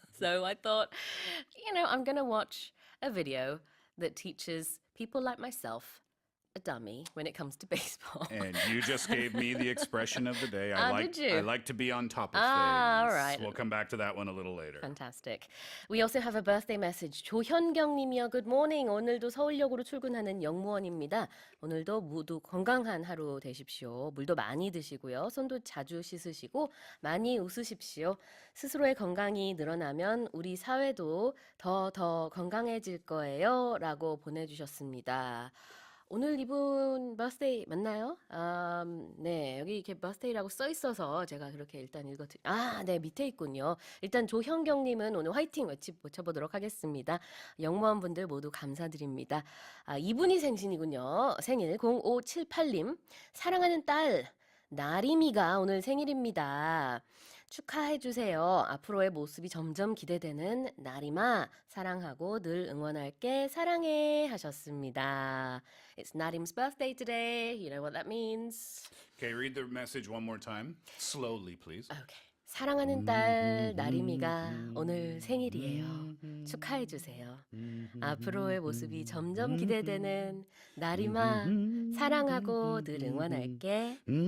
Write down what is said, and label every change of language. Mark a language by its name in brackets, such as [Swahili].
[English] So I thought, I'm going to watch a video that teaches people like myself a dummy when it comes to baseball. And you just gave me the expression of the day. Did you? I like to be on top of things. All right. We'll come back to that one a little later. Fantastic. We also have a birthday message. [Korean] 조현경 님이요. [English] Good morning. [Korean] 오늘도 서울역으로 출근하는 영무원입니다. 오늘도 모두 건강한 하루 되십시오. 물도 많이 드시고요. 손도 자주 씻으시고 많이 웃으십시오. 스스로의 건강이 늘어나면 우리 사회도 더 건강해질 거예요. 라고 보내주셨습니다. 오늘 이분 버스데이 맞나요? 네, 여기 이렇게 버스데이라고 써 있어서 제가 그렇게 일단 네, 밑에 있군요. 일단 조현경님은 오늘 화이팅 외쳐보도록 하겠습니다. 영무원분들 모두 감사드립니다. 이분이 생신이군요. 생일 0578님. 사랑하는 딸 나림이가 오늘 생일입니다. 축하해주세요. 앞으로의 모습이 점점 기대되는 나림아 사랑하고 늘 응원할게 사랑해 하셨습니다. [English] It's Narim's birthday today. You know what that means? Okay, read the message one more time. Slowly, please. Okay. [Korean] 사랑하는 딸 나림이가 오늘 생일이에요. 축하해주세요. 앞으로의 모습이 점점 기대되는 나림아 사랑하고 늘 응원할게.